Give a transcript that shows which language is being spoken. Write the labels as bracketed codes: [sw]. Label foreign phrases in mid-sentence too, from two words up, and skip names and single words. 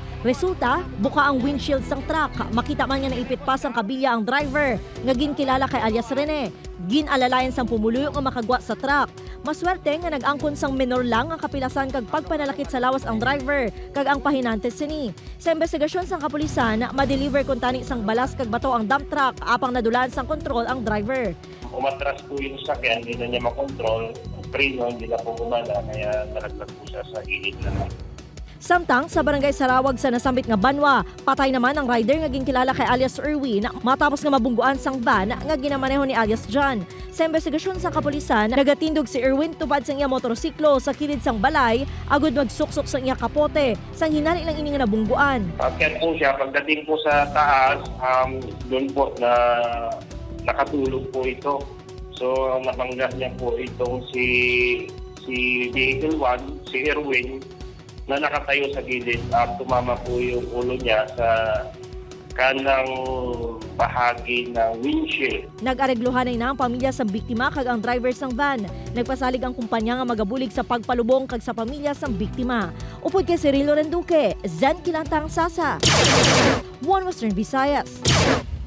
[hil] Resulta, buka ang windshield sang truck. Makita man nga naipit pa sang kabilya ang driver nga ginkilala kay alias Rene. Ginalalayan sang pumuluyo nga makagwa sa truck. Maswerte nga nag-angkon sang menor lang ang kapilasan kag pagpanalakit sa lawas ang driver kag ang pahinante sini. Sa investigasyon sang kapulisan, ma-deliver kun tani sang balas kag bato ang dump truck apang nadulan sang kontrol ang driver. [tl] Umatras po yung sakyan, hindi na niya makontrol. Ang preno, hindi na po umala, kaya nalaglag po siya sa gilid na. [hil] Samtang sa barangay Sarawag sa nasambit nga Banwa, patay naman ang rider nga ginkilala kay alias Erwin matapos nga mabungguan sang van nga ginamaneho ni alias John. Sa investigasyon sa kapulisan, nagatindog si Erwin tubad sang iya motorsiklo sa kilid sang balay agud magsuksok sang iya kapote sang hinari lang ini nga nabungguan. [tl] Pagkat po siya, pagdating po sa taas, doon po na nakatulog po ito. So napanggas niya po itong si Vehicle 1, si Erwin, na nakatayo sa gilid at tumama po yung ulo niya sa kanang bahagi ng windshield. [hil] Nag-aregluhan na ang pamilya sa biktima kag ang driver sang van. Nagpasalig ang kumpanya nga magabulig sa pagpalubong kag sa pamilya sang biktima. Upod kay Cirilo Renduque, Zen Kilentang Sasa, One Western Visayas.